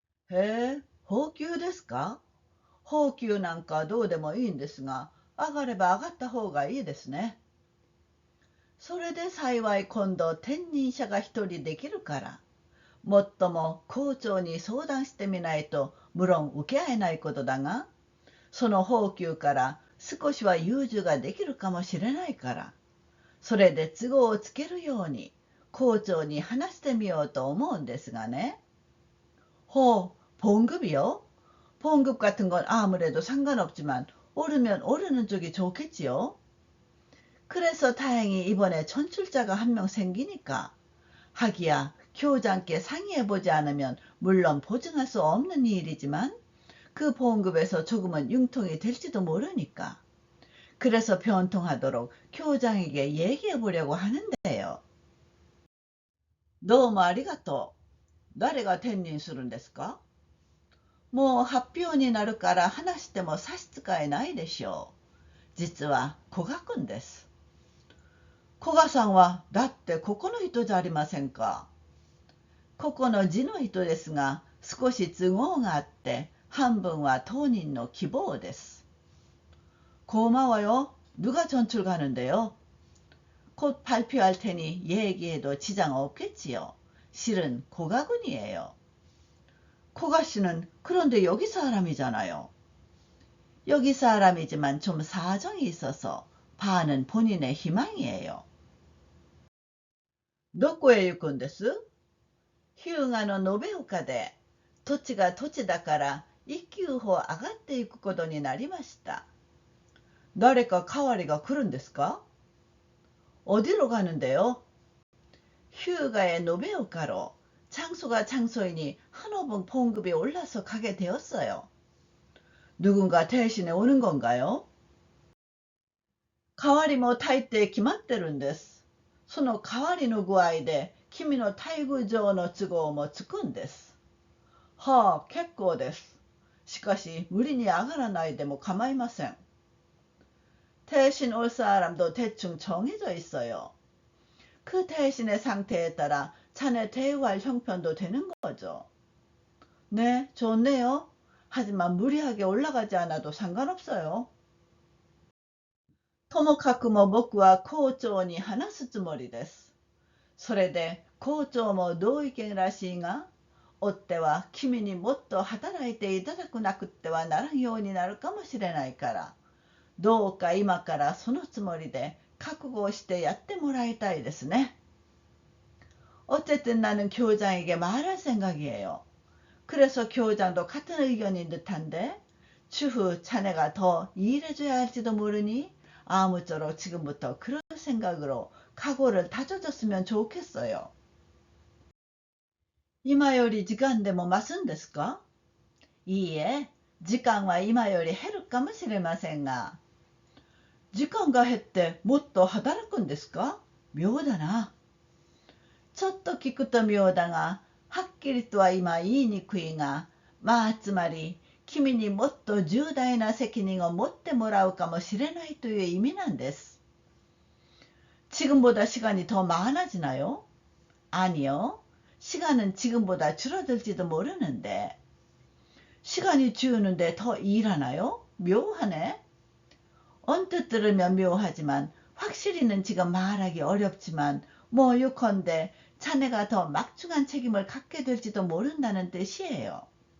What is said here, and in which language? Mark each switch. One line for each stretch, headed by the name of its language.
Japanese: へえ、放給ですか？放給なんかどうでもいいんですが、上がれば上がった方がいいですね。それで幸い今度転任者が一人できるから。もっとも校長に相談してみないと無論受け合えないことだが、その放給から少しは融通ができるかもしれないから、それで都合をつけるように校長に話してみようと思うんですがね。ほう、
Korean: 봉급이요? 봉급 같은 건 아무래도 상관없지만 오르면 오르는 쪽이 좋겠지요. 그래서 다행히 이번에 전출자가 한 명 생기니까. 하기야 교장께 상의해보지 않으면 물론 보증할 수 없는 일이지만 그 봉급에서 조금은 융통이 될지도 모르니까. 그래서 변통하도록 교장에게 얘기해보려고 하는데요. 너무
Japanese: 아리가또. 誰が転任するんですか？もう発表になるから話しても差し支えないでしょう。実は古賀くんです。古賀さんはだってここの人じゃありませんか。ここの字の人ですが、少し都合があって半分は当人の希望です。
Korean: 고마워요。누가 전출 가는데요? 곧 발표할 테니 얘기해도 지장 없겠지요. 실은 고가군이에요. 고가씨는 그런데 여기 사람이잖아요. 여기 사람이지만 좀 사정이 있어서 반은 본인의 희망이에요.
Japanese: どこへ行くんです? 日向の延岡で土地が土地だから一級方上がっていくことになりました。誰か代わりが来るんですか?
Korean: 어디로 가는데요? 휴가의 노베오카로 장소가 장소이니 한호봉 봉급이 올라서 가게 되었어요. 누군가 대신에 오는 건가요?
Japanese: 代わりも大抵決まってるんです。その代わりの具合で君の待遇上の都合もつくんです。はあ、結構です。しかし無理に上がらないでも構いません。
Korean: 대신 올 사람도 대충 정해져 있어요. 그 대신의 상태에 따라 자네 대우할 형편도 되는 거죠. 네, 좋네요. 하지만 무리하게 올라가지 않아도 상관없어요.
Japanese: ともかくも僕は校長に話すつもりです。それで校長も同意見らしいが、追っては君にもっと働いていただくなくってはならんようになるかもしれないから、どうか今からそのつもりで覚悟をしてやってもらいたいですね。
Korean: 어쨌든 나는 교장에게 말할 생각이에요. 그래서 교장도 같은 의견인 듯한데 추후 자네가 더 일해줘야 할지도 모르니 아무쪼록 지금부터 그럴 생각으로 각오를 다져줬으면 좋겠어요.
Japanese: 今より時間でも増すんですか?いいえ、時間は今より減るかもしれませんが。時間が減ってもっと働くんですか?妙だな。ちょっと聞くと妙だが、はっきりとは今言いにくいが、まあつまり君にもっと重大な責任を持ってもらうかもしれないという意味なんです。
Korean: 지금보다 시간이 더 많아지나요? 아니요. 시간은 지금보다 줄어들지도 모르는데. 시간이 줄는데 더 일하나요? 묘하네. 언뜻 들으면 묘하지만 확실히는 지금 말하기 어렵지만 뭐 요컨대 자네가 더 막중한 책임을 갖게 될지도 모른다는 뜻이에요.